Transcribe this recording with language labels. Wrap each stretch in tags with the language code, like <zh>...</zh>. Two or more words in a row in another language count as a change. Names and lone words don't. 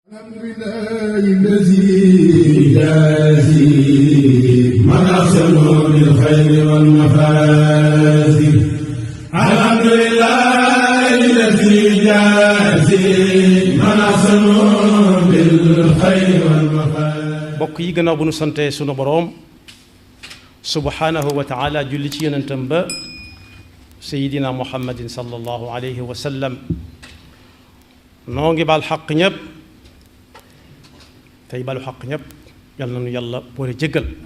<ar>الحمد لله الذي يجازي من أحسن بالخير والمفازي. الحمد لله الذي يجازي من أحسن بالخير والمفازي.</ar> <wo>bokk yi gannaaw bu nu sante sunu boroom</wo> <ar>سبحانه وتعالى</ar> <wo>julli ci yonentam ba</wo> <ar>سيدنا محمد صلى الله عليه وسلم</ar> <wo>noo ngi baal xaq ñépp tey balu xaq ñépp yal na nu yàlla boole jéggal.</wo>